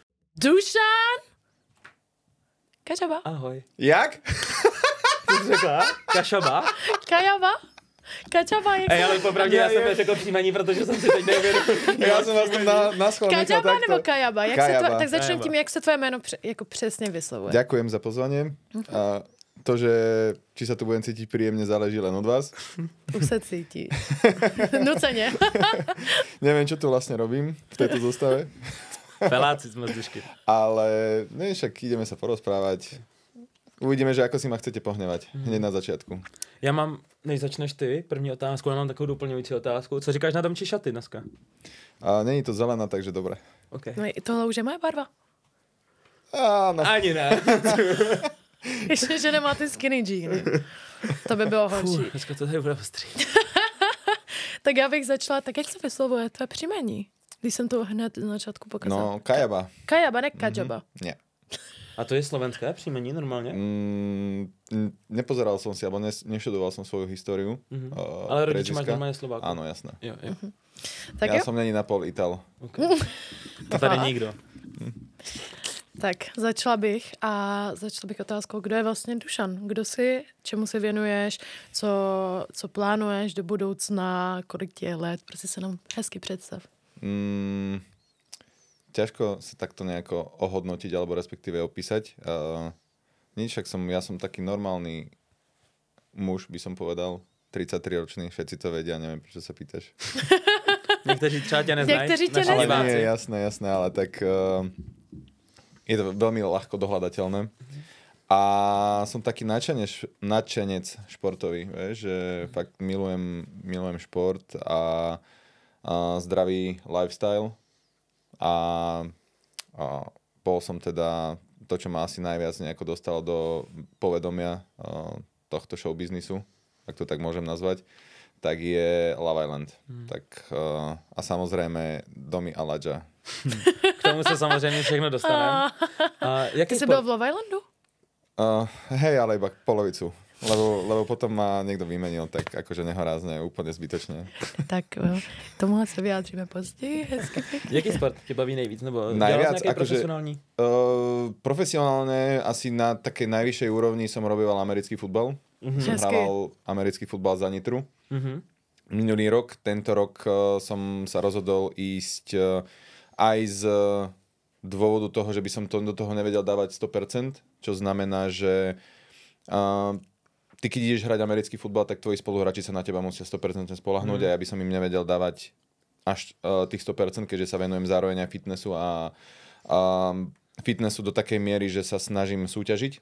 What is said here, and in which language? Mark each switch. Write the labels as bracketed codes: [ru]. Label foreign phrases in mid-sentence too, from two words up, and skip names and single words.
[cs] Dušan! Kačaba. Ahoj. Jak? Co jsi řekla? Kašaba? Kajaba? Kačaba, jak Ej, ale popravdě já jsem neřekl příjmení, protože jsem si teď nevěděl. Já jsem vás na schvál nechal Kačaba [sk] takto. [cs] nebo Kajaba? Tak začneme Kajaba. tím, jak se tvoje jméno jako přesně vyslovuje. [sk] Ďakujem za pozvanie. A to, že či sa tu budem cítiť príjemne, záleží len od vás. [cs] Už se cítí. Nuceně. [sk] Neviem, čo tu vlastne robím v tejto zostave. [cs] Feláci jsme z Dušky. [sk] Ale ne, však ideme sa porozprávať. Uvidíme, že ako si ma chcete pohnevať. Hneď na začiatku. [cs] Já mám, než začneš ty, první otázku, já mám takovou doplňující otázku. Co říkáš na Domči šaty dneska? A není to zelená, takže dobre. Okay. No, tohle už je moje barva. [sk] Áno. Ani ne. [cs] Ještě, že nemá ty skinny jeany. To by bylo horší. Dneska to tady bude ostrý. Tak já bych začala, tak jak se vyslovuje tvé příjmení? Když jsem to hned na začátku pokazala. No, Kajaba. Kajaba, ne Kačaba. [sk] Nie. [cs] A to je slovenské příjmení normálně? [sk] Nepozeral som si, alebo neštudoval som svoju históriu. [cs] Ale rodiče máš preziska. normálně Slováku. [sk] Áno, jasné. [cs] Jo. [sk] Tak Ja [cs] jo? [sk] som není na pol Ital. [cs] Okay. To tady nikdo. Tak začala bych otázkou, kdo je vlastně Dušan? Kdo jsi, čemu se věnuješ, co plánuješ do budoucna, kolik ti je let, prostě se nám hezky představ. [sk] Ťažko sa takto nejako ohodnotiť alebo respektíve opísať. Ja som taký normálny muž, by som povedal. 33-ročný, všetci to vedia, neviem, prečo sa pýtaš. [cs] Někteří třeba tě neznají. Někteří tě naši [sk] Ale [cs] neznají. diváci. [sk] nie, jasné, ale tak je to veľmi ľahko dohľadateľné. A som taký nadšenec športový, vieš, že fakt milujem šport a zdravý lifestyle. A bol som teda to, čo ma asi najviac nejako dostalo do povedomia tohto showbiznisu, ak to tak môžem nazvať, tak je Love Island. Tak, a samozrejme Domi Aladža. [cs] K tomu se samozřejmě všechno dostaneme. Ty jsi byl v Love Islandu? [sk] Hej, ale iba polovicu. Lebo potom ma niekto vymenil, tak akože nehorázne, úplne zbytočne. [cs] Tak tomuhle se vyjádříme později, hezky. Jaký sport tě baví nejvíc? Nebo [sk] Najviac, [cs] dělal jsi nějaký profesionální? [sk] Profesionálne asi na takej najvyššej úrovni som robieval americký futbal. Som hrával americký futbal za Nitru. Minulý rok, tento rok som sa rozhodol ísť aj z dôvodu toho, že by som do toho nevedel dávať 100%, čo znamená, že ty keď ideš hrať americký futbal, tak tvoji spoluhráči sa na teba musia 100% spolahnúť a ja by som im nevedel dávať až tých 100%, keďže sa venujem zároveň aj fitnessu a fitnessu do takej miery, že sa snažím súťažiť.